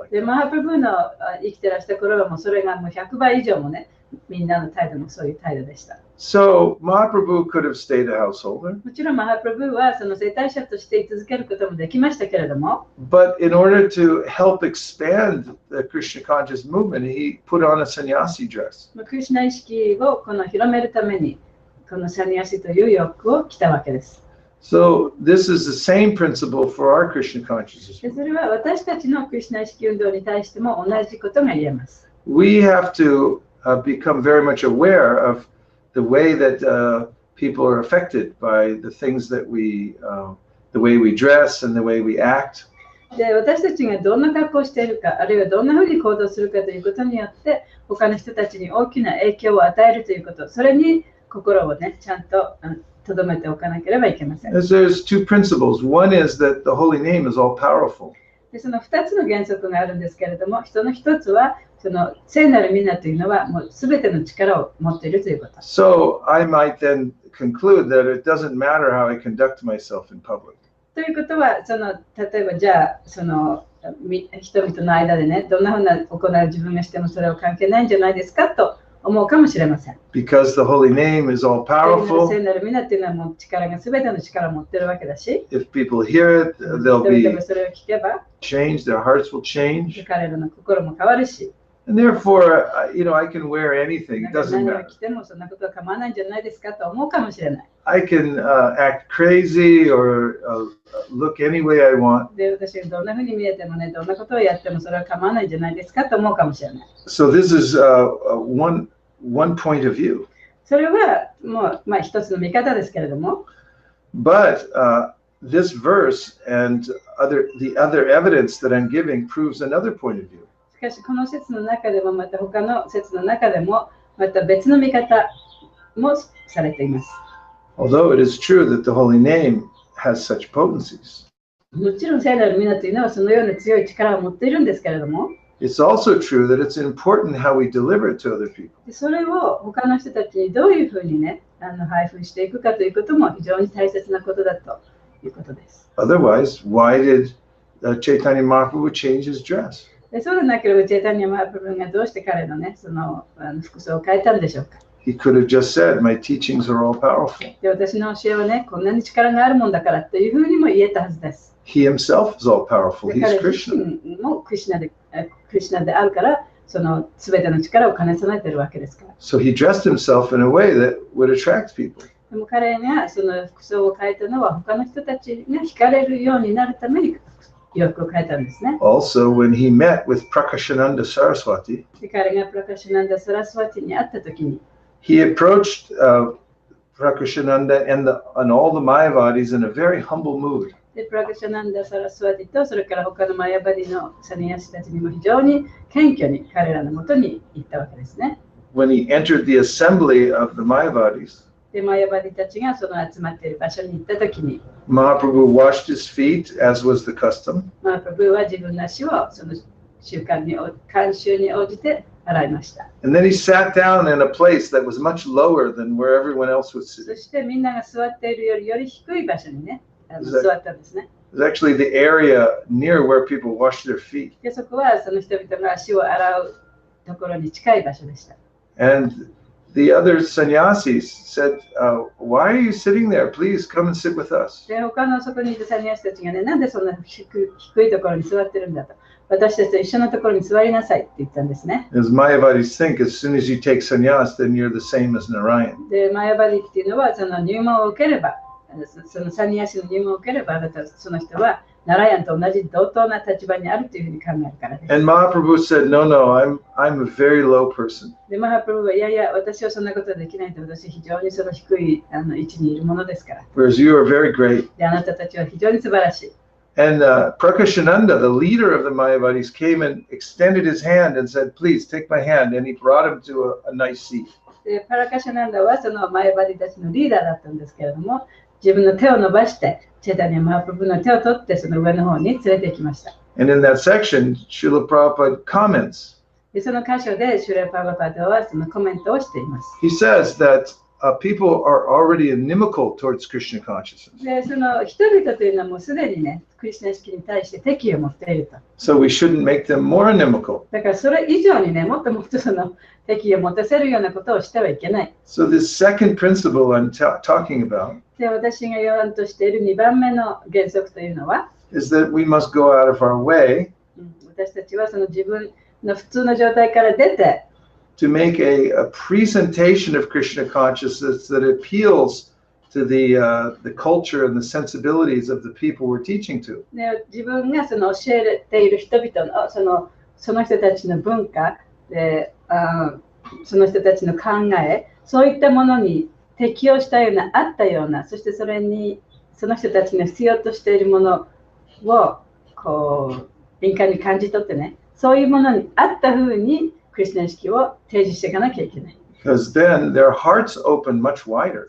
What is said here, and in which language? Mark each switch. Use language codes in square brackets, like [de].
[ja] で、マハプラブの生きてらした頃はもうそれがもう100倍以上もね、みんなの態度もそういう態度でした。 [en] So Mahaprabhu could have stayed a householder. [ja] もちろんマハプラブはその生態者として居続けることもできましたけれども、 [en] But in order to help expand the Krishna conscious movement, he put on a sannyasi dress. [ja] クリシュナ意識をこの広めるために、このサニヤシという洋服を着たわけです。 [en] So this is the same principle for our Krishna consciousness. [ja] それは私たちのクリシュナ意識運動に対しても同じことが言えます。 [en] We have to become very much aware of the way that people are affected by the things that the way we dress and the way we act. [ja] で、私たちがどんな格好をしているか、あるいはどんなふうに行動するかということによって、他の人たちに大きな影響を与えるということ、それに心をね、ちゃんと留めておかなければいけません。 [en] There's two principles. One is that the holy name is all powerful. [ja] で、その2つの原則があるんですけれども、その1つは、その聖なる皆というのはもうすべての力を持っているということ。 [en] So I might then conclude that it doesn't matter how I conduct myself in public. [ja] ということは、例えばじゃあ、人々の間でね、どんなふうな行いを自分がしてもそれは関係ないんじゃないですかと思うかもしれません。 [en] Because the holy name is all powerful. [ja] 聖なる皆っていうのはもう力がすべての力を持っているわけだし、 [en] If people hear it, they'll [ja] 人 [en] be [ja] 々がそれを聞けば、 [en] changed, their hearts will change. [ja] 彼らの心も変わるし、 [en] And therefore, I can wear anything. It [ja] 何 [en] doesn't [ja] が [en] matter. [ja] 来てもそんなことは構わないんじゃないですかと思うかもしれない。 [en] I can act crazy or look any way I want. [ja] で、私がどんなふうに見えてもね、どんなことをやってもそれは構わないんじゃないですかと思うかもしれない。 [en] So this is one point of view. [ja] それはもう、一つの見方ですけれども、 [en] But this verse and the other evidence that I'm giving proves another point of view. [ja] しかしこの説の中でもまた他の説の中でもまた別の見方もされています。 [en] Although it is true that the holy name has such potencies. [ja] もちろん聖なる皆というのはそのような強い力を持っているんですけれども、 [en] It's also true that it's important how we deliver it to other people. [ja] それを他の人たちにどういうふうにね、配布していくかということも非常に大切なことだということです。 [en] Otherwise, why did Chaitanya Mahaprabhu change his dress? [ja] そうでなければチェイタニア・マハプラブがどうして彼のね、その服装を変えたんでしょうか。 [en] He could have just said, my teachings are all powerful. [ja] で、私の教えはね、こんなに力があるもんだからというふうにも言えたはずです。 [en] He himself is all powerful. [ja] で [en] He's [ja] 彼自 [en] Krishna. [ja] 身もクリシュナであるから、その全ての力を兼ね備えているわけですから。 [en] So he dressed himself in a way that would attract people. [ja] でも彼がその服装を変えたのは他の人たちが惹かれるようになるために洋服を変えたんですね。 [en] Also, when he met with Prakashananda Saraswati, [ja] で彼がプラカシュナンダ・サラスワティに会ったときに、 [en] he approached Prakashananda and all the Mayavadis in a very humble mood. [ja] でプラカシュナンダ・サラスワティとそれから他のマヤバディのサニヤシたちにも非常に謙虚に彼らのもとに行ったわけですね。 [en] When he entered the assembly of the Mayavadis, [ja] でマヤバディたちがその集まっている場所に行ったときに、 [en] Mahaprabhu washed his feet, as was the custom. [ja] マープブーは自分の足をその慣習に応じて洗いました。 [en] And then he sat down in a place that was much lower than where everyone else was [ja] そ [en] sitting. [ja] してみんなが座っているより低い場所にね、座ったんですね。 [en] It was actually the area near where people washed their feet. [ja] でそこはその人々が足を洗うところに近い場所でした。 [en] And the other sannyasis said, why are you sitting there? Please come and sit with us. [ja] で他のそこにいたサニヤシたちがね、なんでそんな低いところに座ってるんだと。私たちと一緒のところに座りなさいって言ったんですね。 [en] As Mayavadis think, as soon as you take sannyas, then you're the same as Narayan. [ja] で、マヤバディっていうのはその入門を受ければ、そのサニヤシの入門を受ければ、あなたその人はナラヤンと同じ同等な立場にあるというふうに考えるからです。 [en] And Mahaprabhu said, no, I'm a very low person. [ja] で、マハプロブはいやいや、私はそんなことはできないと、私は非常にその低い位置にいるものですから。 [en] Whereas you are very great. [ja] で、あなたたちは非常に素晴らしい。 [en] And Prakashananda, the leader of the Mayavadis, came and extended his hand and said, please take my hand. And he brought him to a nice seat. [ja] で、パラカシャナンダはそのマヤバディたちのリーダーだったんですけれども、自分の手を伸ばして、チェタニア・マハプロブの手を取って、その上の方に連れて行きました。 [en] And in that section, Srila Prabhupada comments. [ja] で、その箇所でシュレ・パラパダはそのコメントをしています。 [en] He says that people are already inimical towards Krishna consciousness. [ja] で、その人々というのはもうすでにね、クリスナ意識に対して敵意を持っていると。 [en] So we shouldn't make them more inimical. [ja] だからそれ以上にね、もっともっとその敵意を持たせるようなことをしてはいけない。 [en] So this second principle I'm talking about [ja] で、私が言わんとしている2番目の原則というのは、 [en] is that we must go out of our way [ja] 私たちはその自分の普通の状態から出て、 [en] to make a presentation of Krishna consciousness that appeals to the culture and the sensibilities of the people we're teaching to. [ja] で、自分がその教えている人々のその人たちの文化で、その人たちの考え、そういったものに適応したような、あったような、そしてそれにその人たちの必要としているものをこう敏感に感じ取ってね、そういうものに合った風にクリスナ意識を提示していかなきゃいけない。 [en] Because then their hearts open much wider.